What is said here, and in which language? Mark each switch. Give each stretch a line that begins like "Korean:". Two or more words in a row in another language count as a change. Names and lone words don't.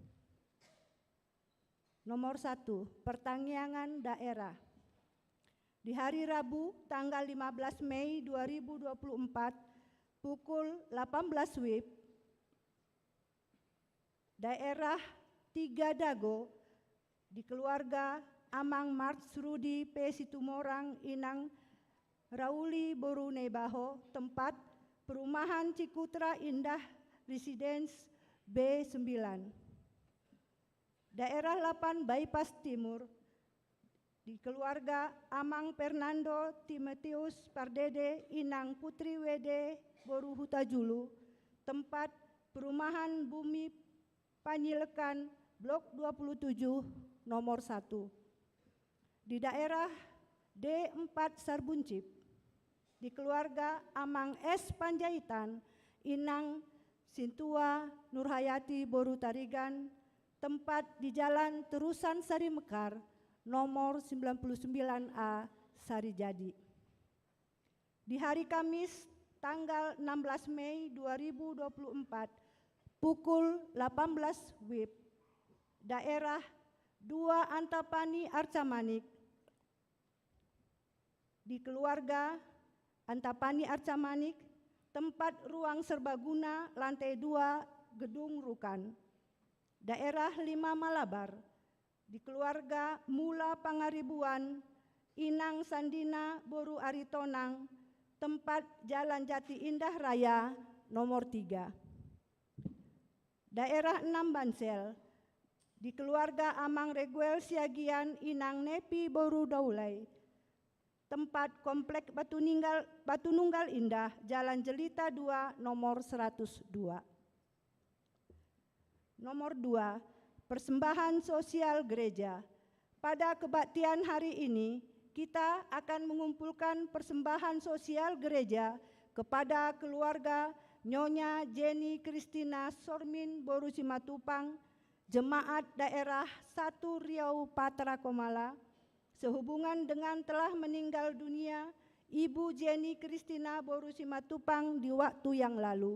Indonesian: Nomor 1, pertanggiangan daerah. Di hari Rabu tanggal 15 Mei 2024 pukul 18 WIB, daerah Tiga Dago di keluarga Amang Marsrudi P. Situmorang Inang Rauli Boru Nebaho, tempat perumahan Cikutra Indah Residence B9. Daerah 8 Bypass Timur di keluarga Amang Fernando Timotius Pardede Inang Putri WD Boru Hutajulu, tempat perumahan Bumi Panyilekan Blok 27 nomor 1. Di daerah D4 Sarbuncip di keluarga Amang S. Panjaitan Inang Sintua Nurhayati Boru Tarigan, tempat di Jalan Terusan Sari Mekar nomor 99A Sarijadi. Di hari Kamis tanggal 16 Mei 2024 pukul 18 WIB, daerah 2 Antapani Arcamanik di keluarga Antapani Arcamanik, tempat ruang serbaguna lantai 2 Gedung Rukan. Daerah 5 Malabar di keluarga Mula Pangaribuan Inang Sandina Boru Aritonang, tempat Jalan Jati Indah Raya nomor 3. Daerah 6 Bansel di keluarga Amang Reguel Siagian Inang Nepi Boru Daulay, tempat Komplek Batu Nunggal Indah Jalan Jelita 2 nomor 102. Nomor 2, persembahan sosial gereja. Pada kebaktian hari ini, kita akan mengumpulkan persembahan sosial gereja kepada keluarga Nyonya Jenny Kristina Sormin Boru Simatupang, Jemaat Daerah 1 Riau Patra Komala, sehubungan dengan telah meninggal dunia Ibu Jenny Kristina Boru Simatupang di waktu yang lalu.